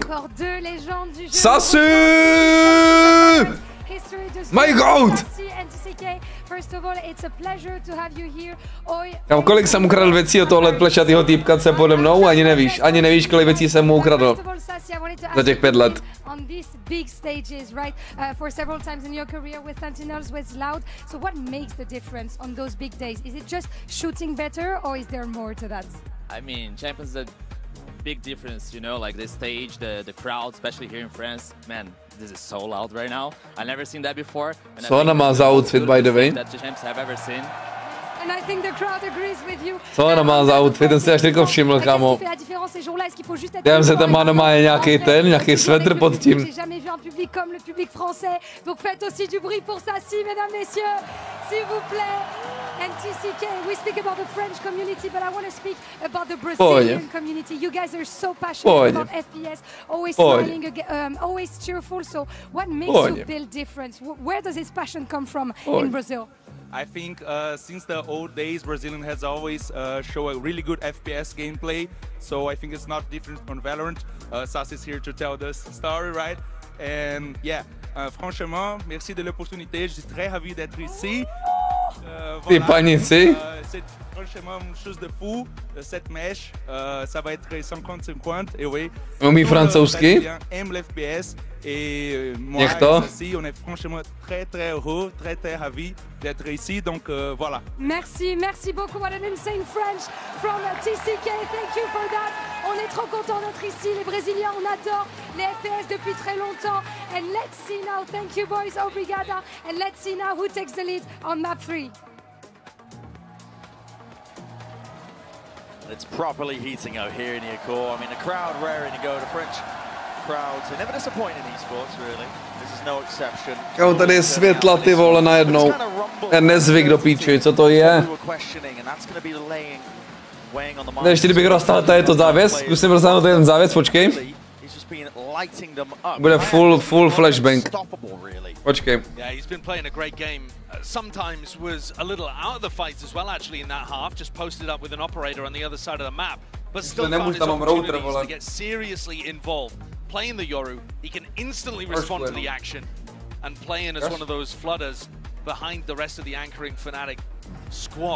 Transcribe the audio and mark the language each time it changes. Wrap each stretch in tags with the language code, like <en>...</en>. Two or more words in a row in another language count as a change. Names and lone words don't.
<en>Sasu! My God!</en> <cs>Kam kolik jsem ukradl věcí od tohle plešatýho týpka, co je pode mnou, ani nevíš, kolik věcí jsem mu ukradl za těch 5 let.</cs> <en>On these big stages, right? For several times in your career with Sentinels, with Loud. So what makes the difference on those big days? Is it just shooting better, or is there more to that? I mean, Champions is a big difference, you know, like this stage, the crowd, especially here in France. Man, this is so loud right now. I've never seen that before.</en> <cs>Co ona má za outfit,</cs> <en>by the way? That the champs have ever seen. And I think the crowd agrees with you.</en> <cs>Co ona má za outfit, ten si až teďko všiml, kámo. Dívám se, tam má doma nějaký svetr pod tím.</cs> <fr>J'ai jamais vu un public comme le public français. Donc faites aussi du bruit pour ça, si, mesdames, messieurs, s'il vous plaît.</fr> <en>NTCK, we speak about the French community, but I want to speak about the Brazilian community. You guys are so passionate about FPS, always smiling, always cheerful. So what makes you build difference? Where does this passion come from in Brazil? I think since the old days, Brazilian has always shown a really good FPS gameplay. So I think it's not different from Valorant. Sas is here to tell this story, right? And yeah,</en> <fr>franchement, merci de l'opportunité. Je suis très ravi d'être ici.</fr> <cs>Ty panici.</cs> <fr>C'est franchement une chose de fou. Cette mèche, ça va être 50-50. Et oui.</fr> <cs>Umí francouzsky?</cs> <fr>Aime l'FPS. Et moi aussi, on est franchement très heureux, très ravis d'être ici. Donc voilà. Merci beaucoup.</fr> <en>What an insane French from TCK. Thank you for that.</en> <fr>On est trop contents d'être ici. Les Brésiliens, on adore les FPS depuis très longtemps.</fr> <en>And let's see now. Thank you boys. Obrigada. And let's see now who takes the lead on map 3. It's properly heating out here in Děkuju. I mean, the crowd raring to go. The French crowds, they never disappoint in esports, really. This is no exception.</en> <cs>Kámo, tady je světla, ty vole, najednou. Já nezvyk do píči, co to je? Ne, ještě kdybych roztáhl, tady je to závěs. Zkusím roztáhnout ten závěs, počkej. Bude</cs> <en>full flashbang.</en> <cs>Počkej.</cs> <en>Yeah, he's been playing a great game. Sometimes was a little out of the fights as well, actually, in that half. Just posted up with an operator on the other side of the map, but still found his opportunities to get seriously involved. Playing the Yoru, he can instantly respond to the action and play in as one of those flooders behind the rest of the anchoring Fnatic squad.</en>